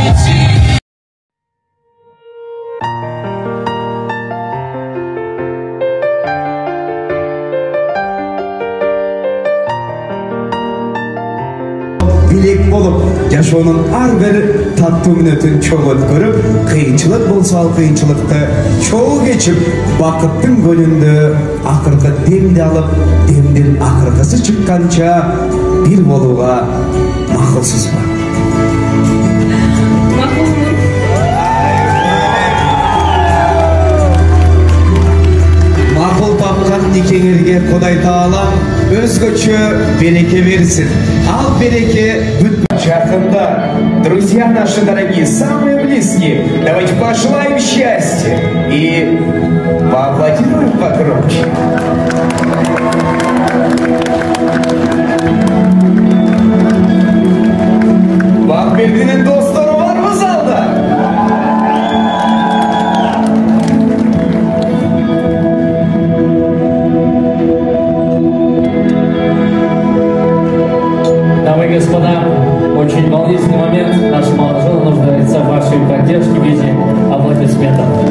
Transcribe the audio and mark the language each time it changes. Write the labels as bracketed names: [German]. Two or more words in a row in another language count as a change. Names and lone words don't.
[Kyrgyz] Билек болуп, жашоонун ар бир таттуу мүнөтүн чоң өткөрүп, кыйынчылык болсо ал кыйынчылыкты чоң кечип, бакыттын көлүндө акыркы демди алып, демдин акыркысы чыкканча бир болууга макулсузбу? Макул тапкан никеңерге Кудай Таала өзгөчө береке берсин. Ал береке Жақында, [Russian] друзья наши дорогие, самые близкие, давайте пожелаем счастья и поаплодируем погромче. [Kyrgyz] Бакбердинин достору барбы залда? [Russian] Дамы и господа, очень волнительный момент. Наша молодежь нуждается в вашей поддержке в виде аплодисментов.